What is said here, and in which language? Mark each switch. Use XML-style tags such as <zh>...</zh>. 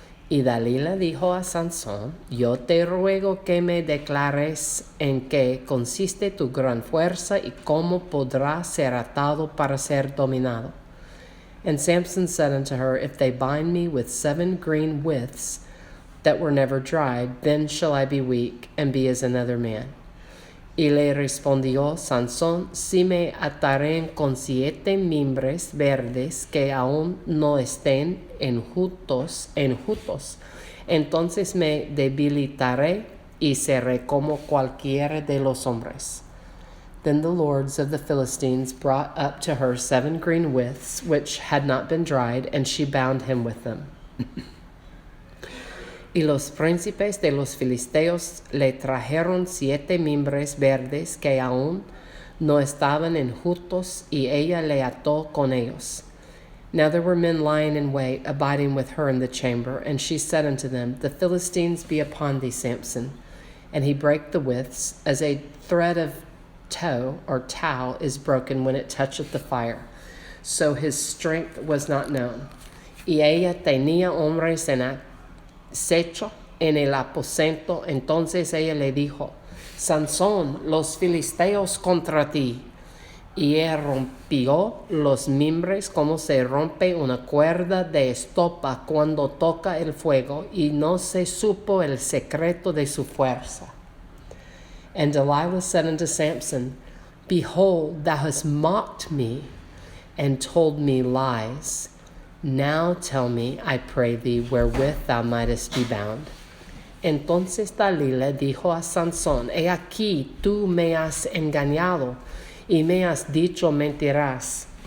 <es>Y Dalila dijo a Sansón, Yo te ruego que me declares en qué consiste tu gran fuerza, y cómo podrá ser atado para ser dominado.</es> <en>And Samson said unto her, If they bind me with 7 green withs that were never dried, then shall I be weak, and be as another man.</en> <es>Y le respondió Sansón, Si me ataren con 7 mimbres verdes que aún no estén enjutos, entonces me debilitaré y seré como cualquiera de los hombres.</es> <en>Then the lords of the Philistines brought up to her 7 green withs, which had not been dried, and she bound him with them.</en> <es>Y los príncipes de los filisteos le trajeron 7 mimbres verdes que aún no estaban enjutos, y ella le ató con ellos.</es> <en>Now there were men lying in wait, abiding with her in the chamber, and she said unto them, The Philistines be upon thee, Samson. And he brake the withs, as a thread of tow or tow is broken when it toucheth the fire. So his strength was not known.</en> <es>Y ella tenía hombres en acecho en el aposento. Entonces ella le dijo, Sansón, los filisteos contra ti. Y él rompió los mimbres como se rompe una cuerda de estopa cuando toca el fuego, y no se supo el secreto de su fuerza.</es> <en>And Delilah said unto Samson, Behold, thou hast mocked me, and told me lies. Now tell me, I pray thee, wherewith thou mightest be bound.</en> <es>Entonces Dalila dijo a Sansón, He aquí, tú me has engañado, y me has dicho mentiras.</es>